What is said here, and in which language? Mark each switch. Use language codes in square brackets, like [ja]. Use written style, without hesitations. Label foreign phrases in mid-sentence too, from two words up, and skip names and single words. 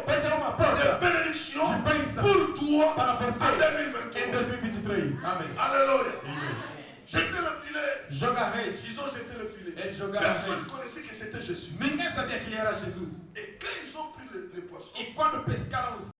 [pt] pode ser uma de porta [fr] bénédiction [pt] de bênção [fr] pour toi [pt] para você [fr] en [pt] em 2023. 2023. Amém. [fr] Alléluia. Jetez le filet. [pt] Joga a rede. [fr] Ils ont jeté le filet. [pt] Eles jogaram a [fr] Personne ne [pt] rede. [fr] connaissait que c'était Jésus. [pt] Ninguém sabia quem era Jesus. [fr] Et quand ils ont pris les poissons, [pt] E quando pescaram os